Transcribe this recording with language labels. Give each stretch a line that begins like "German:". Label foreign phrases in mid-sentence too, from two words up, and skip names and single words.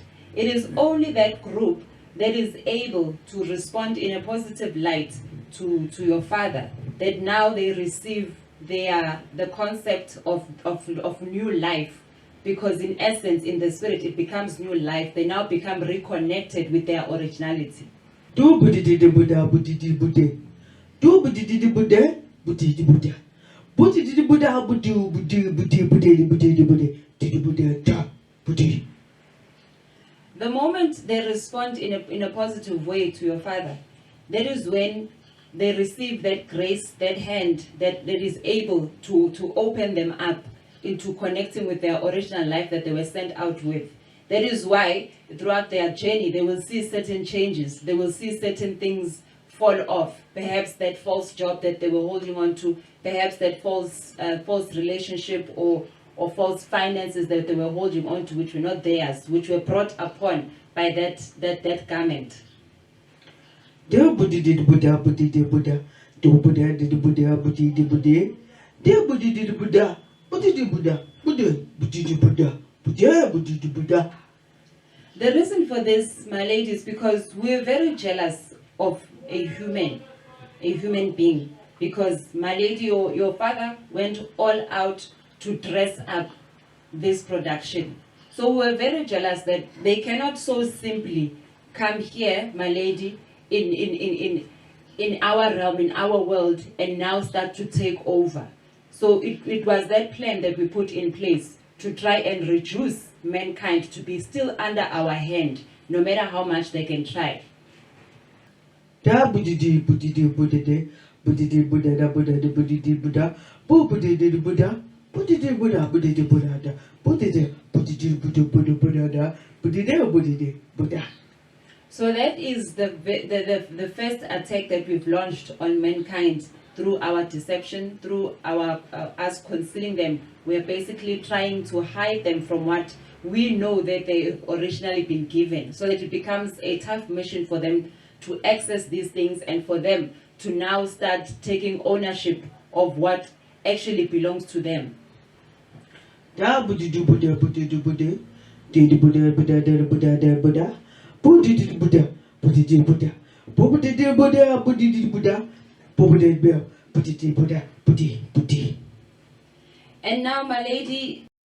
English: It is only that group that is able to respond in a positive light to your father, that now they receive the concept of new life. Because in essence, in the spirit, it becomes new life. They now become reconnected with their originality. Do Buddha Buddha Buddha Buddha. Do Buddha Buddha Buddha Buddha. Buddha Buddha Buddha Buddha. The moment they respond in a positive way to your father, that is when they receive that grace, that hand that is able to open them up into connecting with their original life that they were sent out with. That is why throughout their journey they will see certain changes, they will see certain things fall off. Perhaps that false job that they were holding on to, perhaps that false relationship or false finances that they were holding on to, which were not theirs, which were brought upon by that garment. Do Buddha Buddha Buddha Buddha. Do Buddha Buddha Buddha Buddha. Do Buddha Buddha. Buddha. The reason for this, my lady, is because we're very jealous of a human being. Because, my lady, your father went all out to dress up this production. So we were very jealous that they cannot so simply come here, my lady, in our realm, in our world, and now start to take over. So it was that plan that we put in place to try and reduce mankind to be still under our hand, no matter how much they can try. Da budidi budidi budidi budidi buddha da buddha da budidi buddha budidi buddha budidi buddha budidi buddha da budidi budidi buddha buddha buddha da budidi buddha. So that is the first attack that we've launched on mankind through our deception, through our us concealing them. We are basically trying to hide them from what we know that they've originally been given, so that it becomes a tough mission for them to access these things and for them to now start taking ownership of what actually belongs to them. Da budidi buddha budidi buddha didi buddha buddha da buddha da buddha budidi buddha budidi buddha budidi buddha budidi buddha budidi buddha budidi buddha budidi. And now, my lady,